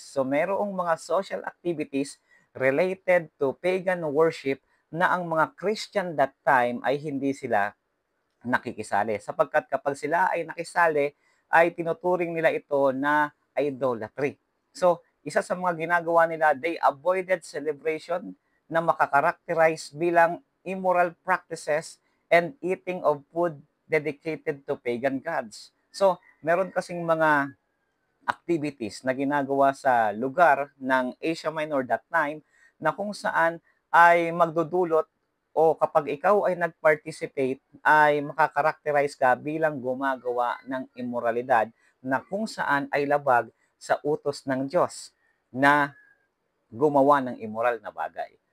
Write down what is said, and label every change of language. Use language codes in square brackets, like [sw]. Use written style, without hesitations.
[tl] So, merong mga social activities [en] related to pagan worship [tl] na ang mga Christian that time ay hindi sila nakikisali. Sapagkat kapag sila ay nakisali, ay tinuturing nila ito na idolatry. So, isa sa mga ginagawa nila, [en] they avoided celebration, [tl] na makakarakterize bilang [en] immoral practices and eating of food dedicated to pagan gods. [tl] So, meron kasing mga activities na ginagawa sa lugar ng Asia Minor that time na kung saan ay magdudulot o kapag ikaw ay nag-participate ay makakarakterize ka bilang gumagawa ng immoralidad na kung saan ay labag sa utos ng Diyos na gumawa ng immoral na bagay.